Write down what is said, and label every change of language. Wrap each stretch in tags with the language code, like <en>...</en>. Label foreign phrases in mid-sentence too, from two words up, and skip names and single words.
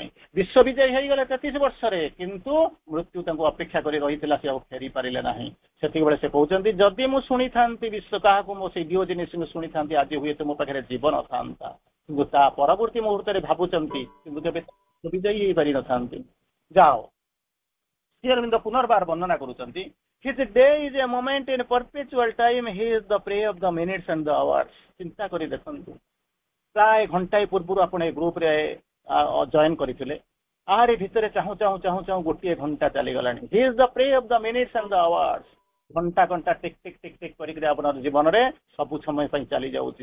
<or>ବିଶ୍ୱବିଜୟ ହେଇଗଲେ 33 ବର୍ଷରେ, କିନ୍ତୁ ମୃତ୍ୟୁ ତାଙ୍କୁ ଅପେକ୍ଷା କରି ରହିଥିଲା, ସେ ଆଉ ଫେରି ପାରିଲେ ନାହିଁ। ସେତିକିବେଳେ ସେ କହୁଛନ୍ତି ଯଦି ମୁଁ ଶୁଣିଥାନ୍ତି ବିଶ୍ୱ କାହାକୁ, ମୋ ସେଇ ଡିଓଜେନିସ୍‌ଙ୍କୁ ଶୁଣିଥାନ୍ତି, ଆଜି ହୁଏତ ମୋ ପାଖରେ ଜୀବନ ଥାନ୍ତା। କିନ୍ତୁ ତା ପରବର୍ତ୍ତୀ ମୁହୂର୍ତ୍ତରେ ଭାବୁଛନ୍ତି, କିନ୍ତୁ କେବେ ବିଜୟୀ ହେଇପାରିନଥାନ୍ତି। ଯାଅ, ଶ୍ରୀ ଅରବିନ୍ଦ ପୁନର୍ବାର ବର୍ଣ୍ଣନା କରୁଛନ୍ତି,</or> <en>his day is a moment in perpetual time, he is the prey of the minutes and the hours।</en> <or>ଚିନ୍ତା କରି ଦେଖନ୍ତୁ, ପ୍ରାୟ ଘଣ୍ଟାଏ ପୂର୍ବରୁ ଆପଣ ଏ ଗ୍ରୁପରେ ଜଏନ୍ କରିଥିଲେ, ଆହାରି ଭିତରେ ଚାହୁଁ ଚାହୁଁ ଚାହୁଁ ଚାହୁଁ ଗୋଟିଏ ଘଣ୍ଟା ଚାଲିଗଲାଣି।</or> <en>He is the prey of the minutes and the hours.</en> <or>ଘଣ୍ଟା ଘଣ୍ଟା ଟିକ୍ ଟିକ୍ ଟିକ୍ ଟିକ୍ କରିକି ଆପଣର ଜୀବନରେ ସବୁ ସମୟ ପାଇଁ ଚାଲି ଯାଉଛି।</or>